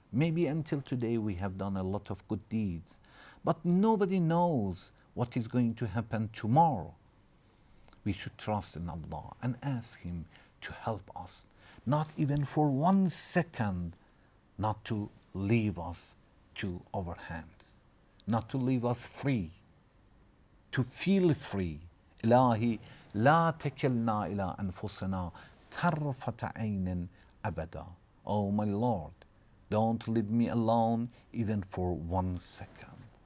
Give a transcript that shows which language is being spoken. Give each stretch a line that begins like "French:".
English: Maybe until today we have done a lot of good deeds, but nobody knows what is going to happen tomorrow. We should trust in Allah and ask Him to help us, not even for 1 second, not to leave us to our hands, not to leave us free, to feel free.
Arabic: إلهي لا تكلنا إلى أنفسنا طرفة عين أبدا.
English: Oh my Lord, don't leave me alone even for 1 second.